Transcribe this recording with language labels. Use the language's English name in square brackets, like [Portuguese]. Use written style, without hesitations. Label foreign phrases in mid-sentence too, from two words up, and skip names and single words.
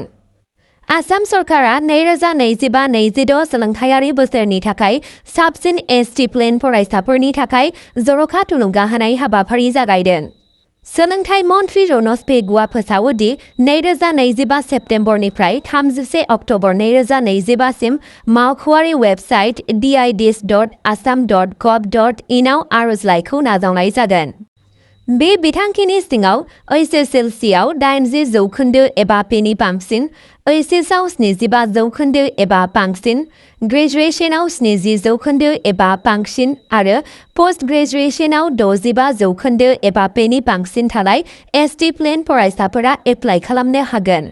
[Bodo] आसाम सरकारा 2025-26 सोलोंथायारि बोसोरनि थाखाय साबसिन एसटि प्लेन फरायसाफोरनि थाखाय जर'खा थुलुंगा होनाय हाबाफारि जागायदों। सोलोंथाइ मन्थ्रि रनज पेगुआ फोसावो दि 2025 सेप्तेम्बरनिफ्राय 31 अक्ट'बर 2025 सिम मावख'आरि वेबसाइट dids.assam.gov.in आव आर'जलाइखौ नाजावनाय जागोन। बे बिथांखिनि सिङाव एसएसएलसीआव 80% एबा बेनि बांसिन, एचएसआव 75% एबा बांसिन, ग्रेजुएशनाव 70% एबा बांसिन आरो पोस्ट ग्रेजुएशनाव 65% एबा बेनि बांसिन थानाय एसटि प्लेन फरायसाफोरा एप्लाइ खालामनो हागोन।